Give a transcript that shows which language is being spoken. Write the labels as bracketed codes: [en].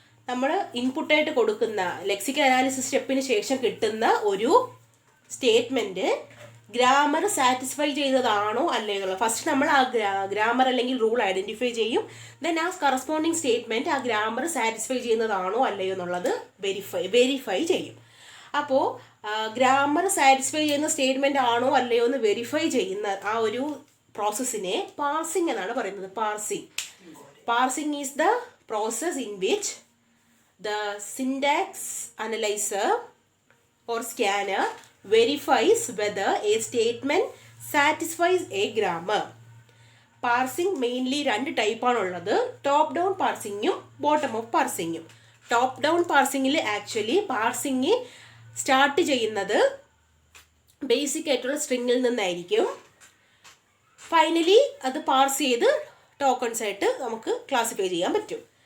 [ml] നമ്മൾ ഇൻപുട്ടായിട്ട് കൊടുക്കുന്ന lexical analysis സ്റ്റെപ്പിന് ശേഷം കിട്ടുന്ന ഒരു സ്റ്റേറ്റ്മെന്റ് ഗ്രാമർ സാറ്റിസ്ഫൈ ചെയ്തതാണോ അല്ലേ എന്നുള്ളത് ഫസ്റ്റ് നമ്മൾ ആ ഗ്രാമർ അല്ലെങ്കിൽ റൂൾ ഐഡന്റിഫൈ ചെയ്യും. ദെൻ ആ കറസ്പോണ്ടിങ് സ്റ്റേറ്റ്മെന്റ് ആ ഗ്രാമർ സാറ്റിസ്ഫൈ ചെയ്യുന്നതാണോ അല്ലയോ എന്നുള്ളത് വെരിഫൈ ചെയ്യും. അപ്പോൾ ഗ്രാമർ സാറ്റിസ്ഫൈ ചെയ്യുന്ന സ്റ്റേറ്റ്മെന്റ് ആണോ അല്ലയോ എന്ന് വെരിഫൈ ചെയ്യുന്ന ആ ഒരു പ്രോസസ്സിനെ പാർസിംഗ് എന്നാണ് പറയുന്നത്. പാർസിംഗ് [en] Is the process in which the syntax analyzer or scanner verifies whether a statement satisfies a grammar. [ml] പാർസിംഗ് mainly 2 ടൈപ്പാണുള്ളത്, top down പാർസിങ്ങും bottom up പാർസിങ്ങും. Top down പാർസിങ്ങിൽ actually parsing start ചെയ്യുന്നത് ബേസിക് ആയിട്ടുള്ള സ്ട്രിങ്ങിൽ നിന്നായിരിക്കും. ഫൈനലി അത് പാർസ് ചെയ്ത് ടോക്കൺസ് ആയിട്ട് നമുക്ക് classify ചെയ്യാൻ പറ്റും.